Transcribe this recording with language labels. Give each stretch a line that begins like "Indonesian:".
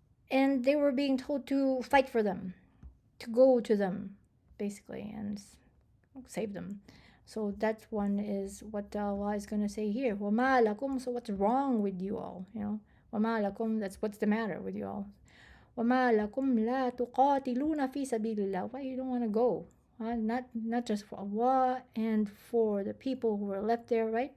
English: And they were being told to fight for them, to go to them, basically, and save them. So that one is what Allah is going to say here.
Arabic: وَمَا لَكُمْ,
English: so what's wrong with you all?
Arabic: وَمَا لَكُمْ,
English: that's what's the matter with you all.
Arabic: وَمَا لَكُمْ لَا تُقَاتِلُونَ فِي سَبِيلِ اللَّهِ,
English: why you don't want to go? Not just for Allah and for the people who were left there, right?